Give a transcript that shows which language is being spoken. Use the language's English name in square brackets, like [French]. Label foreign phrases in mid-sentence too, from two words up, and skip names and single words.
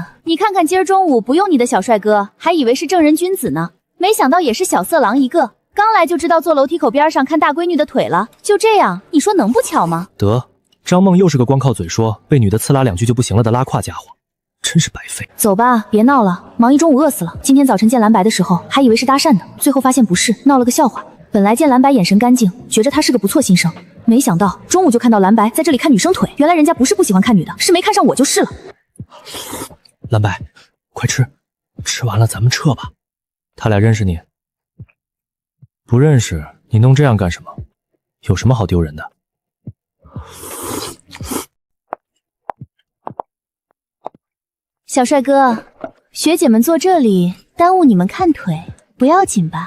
[Chinese] 你看看今兒中午不用你的小帥哥，還以為是正人君子呢，沒想到也是小色狼一個。剛來就知道坐樓梯口邊上看大閨女的腿了，就這樣，你說能不巧嗎？得，張夢又是個光靠嘴說，被女的呲啦兩句就不行了的拉胯家伙，真是白費。走吧，別鬧了，忙一中午餓死了。今天早晨見藍白的時候，還以為是搭訕的，最後發現不是，鬧了個笑話。本來見藍白眼神乾淨，覺着他是個不錯新生，沒想到中午就看到藍白在這裡看女生腿，原來人家不是不喜歡看女的，是沒看上我就是了。藍白，快吃，吃完了咱們撤吧。他倆認識你？不認識，你弄這樣幹什麼？有什麼好丟人的？小帥哥，學姐們坐這裡耽誤你們看腿，不要緊吧？